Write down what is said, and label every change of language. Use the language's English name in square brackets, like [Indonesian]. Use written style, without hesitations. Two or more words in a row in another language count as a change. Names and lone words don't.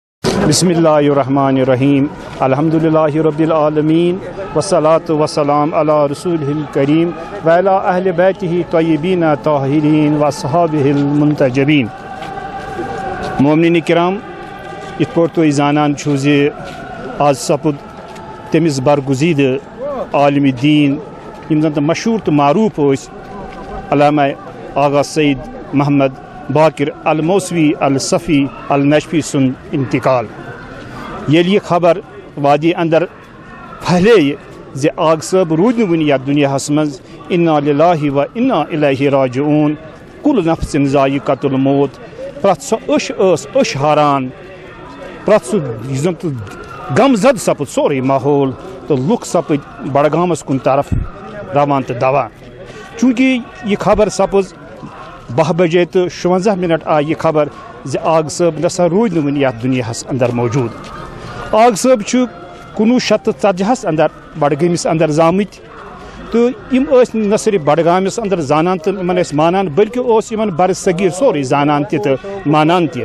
[Arabic] بسم اللہ الرحمن الرحیم الحمدللہ رب العالمین والصلاة والسلام علی رسولہ الکریم وعلی اہل بیتہ طیبین طاہرین واصحابہ المنتجبین. [Kashmiri] مومنین کرام، یت پٲٹھۍ تُہۍ زانان چھُو زِ آز سپُد تٔمِس برگزیدٕ عالم دین یِم زن تہٕ مشہوٗر تہٕ معروٗف ٲسۍ علامہ آغا سید محمد باقر الموسوی الصفی النجفی سُنٛد انتقال. ییٚلہِ یہِ خبر وادی اندر پھہلے زِ آغ صٲب روٗدۍ نہٕ وُنہِ یتھ دُنیاہس منٛز، [Arabic] انا للہ و انا الیہ راجعون، کُل نفسٍ ذائقۃ الموت، [Kashmiri] پرٛٮ۪تھ سۄ أچھ ٲس أچھ ہاران، پرٛٮ۪تھ سُہ یُس زن تہٕ غم زد سپُد سورُے ماحول تہٕ لُکھ سپٕدۍ بڈگامس کُن طرف روان تہٕ دوان. چوٗنٛکہِ یہِ خبر سپٕز 12 بجے تہٕ 56 آیہِ یہِ خبر زِ آغ صٲب نسا روٗدۍ نہٕ وُنہِ یتھ دُنیاہس اندر موجوٗد. آغ صٲب چھُ 1940 اندر بڈگٲمِس اندر زامٕتۍ تہٕ یِم ٲسۍ نہ صرف بڈگامِس اندر زانان تہٕ یِمن ٲسۍ مانان، بلکہِ اوس یِمن بر صغیٖر سورُے زانان تہِ تہٕ مانان تہِ.